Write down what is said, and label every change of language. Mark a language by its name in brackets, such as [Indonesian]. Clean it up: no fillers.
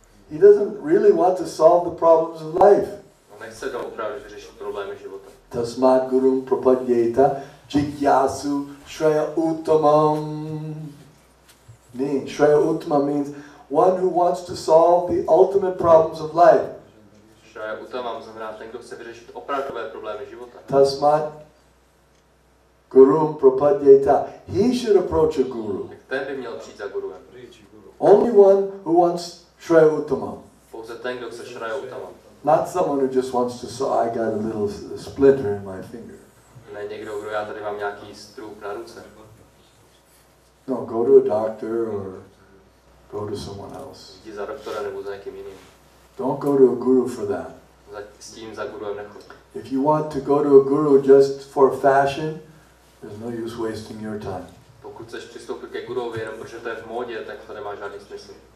[English] He doesn't really want to solve the problems of life. [Czech] On nechce doopravdy vyřešit problémy života. [Sanskrit] Tasmat gurum prapadyeta jigyasu shraya uttamam. [English] Shraya uttama means one who wants to solve the ultimate problems of life. [Czech] Shraya uttamam znamená ten, kdo chce vyřešit opravdové problémy života. [Sanskrit] Tasmat gurum prapadyeta. [English] He should approach a guru. [Czech] Tak ten by měl přijít za guruem. [English] Only one who wants shraya uttamam. [Czech] Pouze ten, kdo chce Shraya uttamam. [English] Not someone who just wants to I got a little splinter in my finger. [Czech] Ne někdo, kdo já tady mám nějaký strůp na ruce. [English] No, go to a doctor or go to someone else. [Czech] Jdi za doktora nebo za někým jiným. [English] Don't go to a guru for that. [Czech] S tím za guruem nechoď. [English] If you want to go to a guru just for fashion, there's no use wasting your time. [Czech] Pokud chceš přistoupit ke guruovi jenom protože to je v módě, tak to nemá žádný smysl.